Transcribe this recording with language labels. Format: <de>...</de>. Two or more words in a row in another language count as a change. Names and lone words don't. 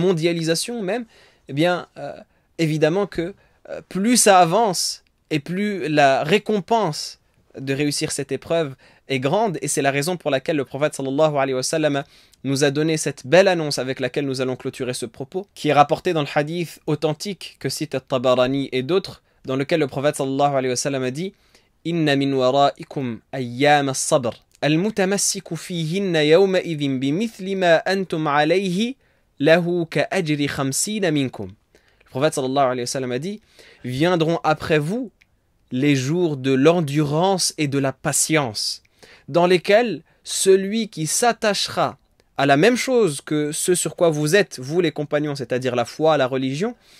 <fr>mondialisation même, eh bien, évidemment que plus ça avance, et plus la récompense de réussir cette épreuve est grande, et c'est la raison pour laquelle le prophète</fr> <ar>صلى الله عليه وسلم</ar> <fr>nous a donné cette belle annonce avec laquelle nous allons clôturer ce propos, qui est rapporté dans le hadith authentique que cite At-Tabarani et d'autres, dans lequel le prophète</fr> <ar>صلى الله عليه وسلم</ar> <fr>a dit «</fr> <ar>إن من ورائكم أيام الصبر، المتمسك فيهن يومئذ بمثل ما أنتم عليه له كأجر خمسين منكم</ar> <fr>» Le prophète</fr> <ar>صلى الله عليه وسلم</ar> <fr>a dit « Viendront après vous les jours de l'endurance et de la patience, dans lesquels celui qui s'attachera à la même chose que ce sur quoi vous êtes, vous les compagnons, c'est-à-dire la foi, la religion,</fr>